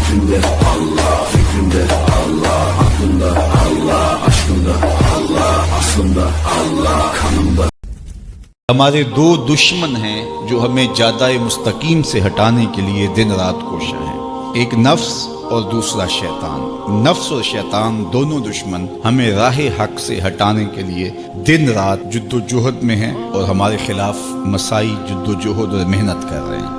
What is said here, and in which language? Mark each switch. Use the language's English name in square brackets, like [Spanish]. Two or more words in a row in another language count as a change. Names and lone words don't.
[Turkish] Kalbimde Allah, fikrimde Allah, aklımda Allah, aşkımda Allah, aslımda Allah, kanımda. [Urdu] ہمارے دو دشمن ہیں جو ہمیں جادہ مستقیم سے ہٹانے کے لیے دن رات کوشاں ہیں، ایک نفس اور دوسرا شیطان۔ نفس اور شیطان دونوں دشمن ہمیں راہ حق سے ہٹانے کے لیے دن رات جد و جہد میں ہیں اور ہمارے خلاف مساعی جد و جہد اور محنت کر رہے ہیں۔